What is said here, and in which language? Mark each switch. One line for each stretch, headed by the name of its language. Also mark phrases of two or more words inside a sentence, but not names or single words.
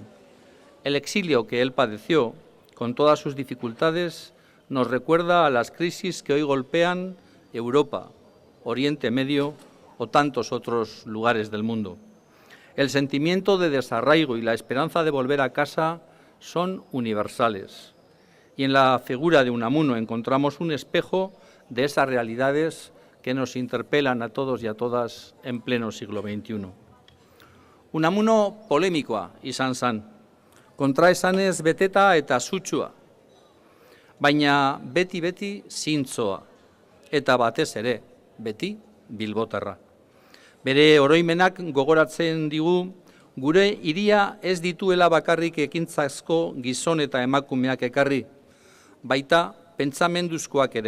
Spanish: El exilio que él padeció, con todas sus dificultades, nos recuerda a las crisis que hoy golpean Europa, Oriente Medio o tantos otros lugares del mundo. El sentimiento de desarraigo y la esperanza de volver a casa son universales. Y en la figura de Unamuno encontramos un espejo de esas realidades que nos interpelan a todos y a todas en pleno siglo XXI.
Basque: Unamuno polemikoa izan zen, kontraesanez beteta eta sutsua, baina beti zintzoa, eta batez ere, beti bilbotarra. Bere oroimenak gogoratzen digu, gure hiria ez dituela bakarrik ekintzazko gizon eta emakumeak ekarri, baita pentsamenduzkoak ere.